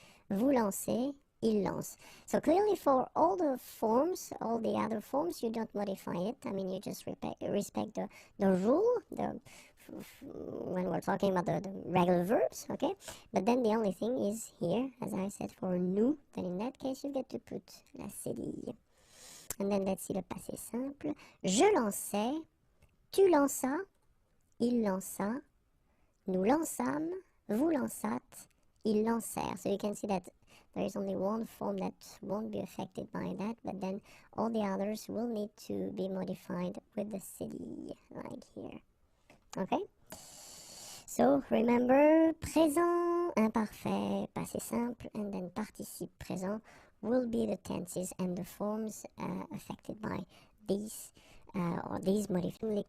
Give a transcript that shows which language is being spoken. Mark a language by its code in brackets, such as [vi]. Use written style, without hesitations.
[fr] Vous lancez, il lance. [en] So clearly for all the forms, all the other forms, you don't modify it. I mean, you just respect the rule, when we're talking about the regular verbs, okay? But then the only thing is here, as I said, for nous, then in that case, you get to put la cédille. And then let's see le passé simple. [fr] Je lançais, tu lanças, il lança, nous lançâmes, vous lançâtes, ils lancèrent. [en] So you can see that there is only one form that won't be affected by that, but then all the others will need to be modified with the city, like here. Okay? So remember, présent imparfait, passé simple, and then participe présent will be the tenses and the forms affected by these or these modifications.